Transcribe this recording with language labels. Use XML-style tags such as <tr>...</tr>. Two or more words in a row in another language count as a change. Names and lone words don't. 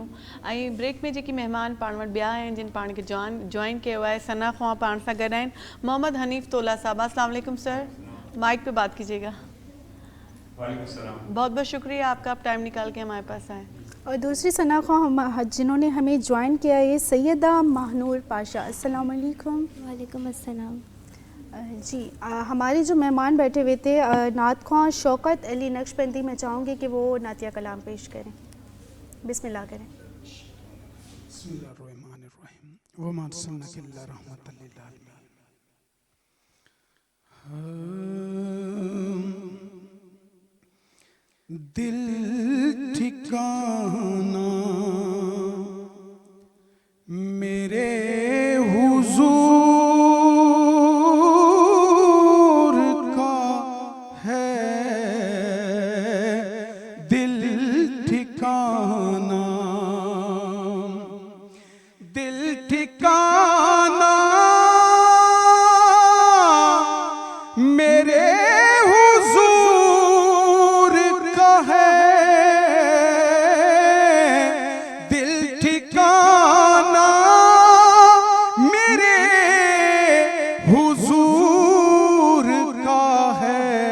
<sd>ऐं ब्रेक में जेकी मेहमान पाण वटि ॿिया आहिनि जिन पाण खे</sd> <hi>जॉइन किया हुआ है,</hi> <sd>सना ख़्वां पाण सां गॾु आहिनि मोहम्मद हनीफ़ तोला साहब।</sd> <ar>السلام عليكم</ar> <hi>सर, माइक पे बात कीजिएगा।</hi> <ar>وعليكم سلام.</ar> <hi>बहुत बहुत शुक्रिया आपका, आप टाइम निकाल के हमारे पास आए। और दूसरी सना ख़्वां जिन्होंने हमें ज्वाइन किया है, सैयदा महानूर पाशा।</hi> <ar>السلام عليكم. وعليكم السلام.</ar> <hi>जी, हमारे जो मेहमान बैठे हुए थे नात ख़्वां शौकत अली नक्शबंदी, मैं चाहूँगी कि वो नातिया कलाम पेश करें। बिस्मिल्लाह करें।</hi> <ar>بسم الله الرحمن الرحيم. وما أرسلناك إلا رحمة للعالمين.</ar> <hi>दिल ठिकाना मेरे हुजूर का है, दिल ठिकाना, दिल ठिकाना मेरे हुजूर का है, दिल ठिकाना मेरे हुजूर का है।</hi>